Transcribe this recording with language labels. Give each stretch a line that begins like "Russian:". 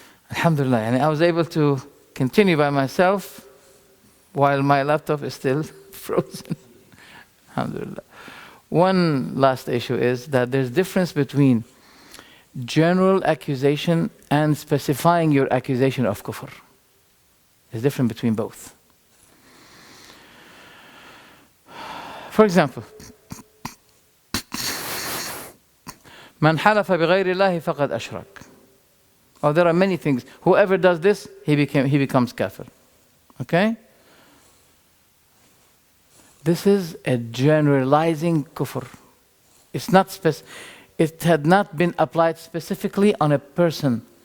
English: Alhamdulillah, and I was able to continue by myself while my laptop is still frozen. Alhamdulillah. One last issue is that there's difference between general accusation and specifying your accusation of kufr. There's difference between both. For example,
Arabic: من حلف بغير الله فقد أشرك.
English: Or there are many things. Whoever does this, he becomes kafir. Okay? This is a generalizing kufr. It's not it had not been applied specifically on a person.